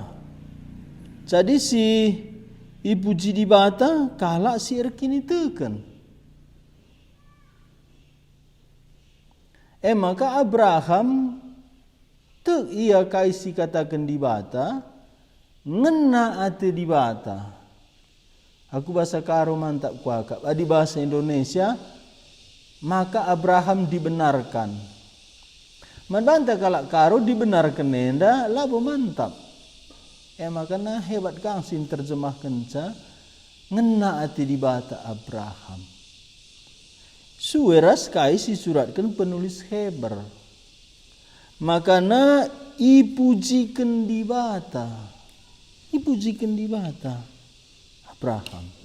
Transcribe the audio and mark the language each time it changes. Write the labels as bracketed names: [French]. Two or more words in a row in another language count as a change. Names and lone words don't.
[Batak Karo] Jadi si ipuji dibata kalak si erkini teken. Maka Abraham tu ia kaisi katakan dibata, ngena ate dibata. Aku bahasa Karo mantap kuakap. [Indonesian] Di bahasa Indonesia, maka Abraham dibenarkan. [Batak Karo] Manbanta kalau Karo dibenarkan nenda, labo mantap. Makanya hebat kang sin terjemahkan ca, ngena ati dibata Abraham. Suweras kai si suratkan penulis Heber. Makanya ipujikan dibata. Ipujikan dibata. Abraham.